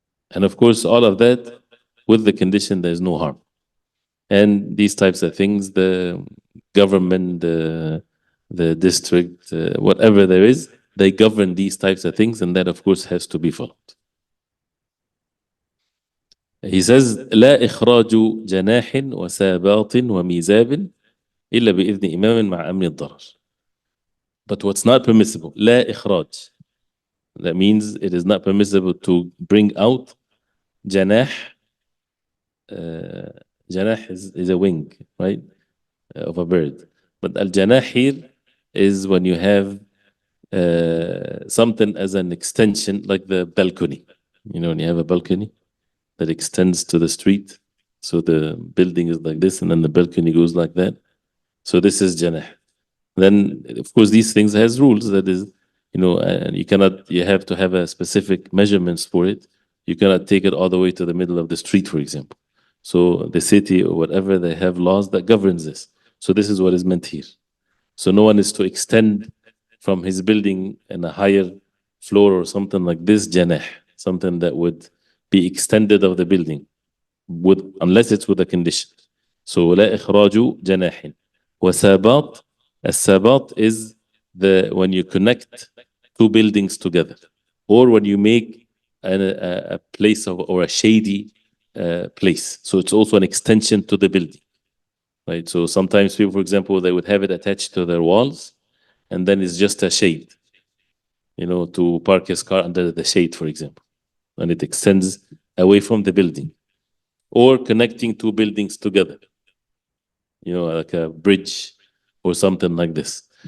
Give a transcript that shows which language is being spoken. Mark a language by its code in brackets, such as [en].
[en] And of course, all of that with the condition there is no harm. And these types of things, the government, the district, whatever there is, they govern these types of things, and that of course has to be followed. [ar] He says, لا إخراج جناح وساباط وميزاب إلا بإذن إمام مع أمن الضرر. [en] But what's not permissible, [ar] لا إخراج. [en] That means it is not permissible to bring out جناح. جناح is a wing, right, of a bird. But al-janah here is when you have something as an extension, like the balcony. When you have a balcony that extends to the street, so the building is like this and then the balcony goes like that. So this is janah. Then of course these things has rules, that is, and you have to have a specific measurements for it. You cannot take it all the way to the middle of the street, for example. So the city or whatever, they have laws that governs this. So this is what is meant here. So no one is to extend from his building in a higher floor or something like this, janah, something that would be extended of the building, unless it's with a condition. [ar] So لا إخراج جناح. [en] وسابات, السابات is when you connect two buildings together, or when you make a place or a shady place. So it's also an extension to the building, right? So sometimes people, for example, they would have it attached to their walls, and then it's just a shade, to park his car under the shade, for example, and it extends away from the building, or connecting two buildings together, like a bridge or something like this.